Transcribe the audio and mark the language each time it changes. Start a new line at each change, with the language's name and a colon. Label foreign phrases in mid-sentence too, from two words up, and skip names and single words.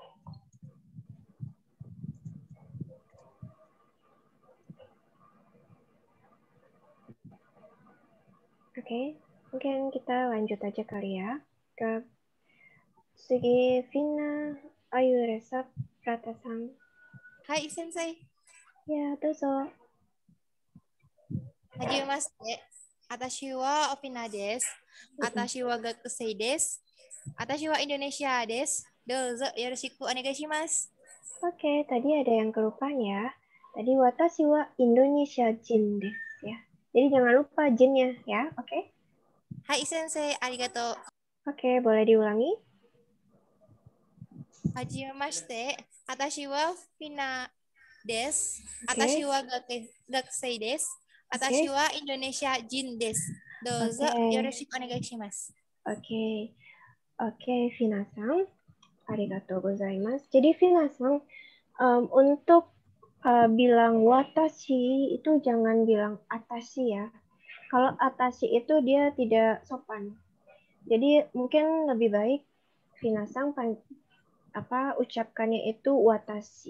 Indonesian: Oke, mungkin kita lanjut aja kali ya ke Sugi Vina Ayu Resa Pratasang.
Japanese: はい先生.
Indonesian: Ya,
Japanese: どうぞ. はじめまして。あたしはオピナです. あたしは学生です。あたしはインドネシアです. どうぞよろしくお願いします.
Indonesian: Oke, tadi ada yang kelupaan ya. Tadi
Japanese: 私はインドネシア人です
Indonesian: ya. Jadi jangan lupa jinnya ya, oke?
Japanese: はい先生、ありがとう.
Indonesian: Oke, boleh diulangi?
Japanese: はじめまして. あたしはフィナです.
Indonesian: Oke.
Japanese: あたしは学生です。あたしはインドネシア人です. どうぞ
Indonesian: Oke.
Japanese: よろしくお願いします.
Indonesian: Oke. Oke, Vina-san.
Japanese: ありがとうございます.
Indonesian: Jadi Vina-san, untuk bilang watashi itu jangan bilang atashi ya. Kalau atashi itu dia tidak sopan. Jadi mungkin lebih baik Vina-san ucapkannya itu watashi.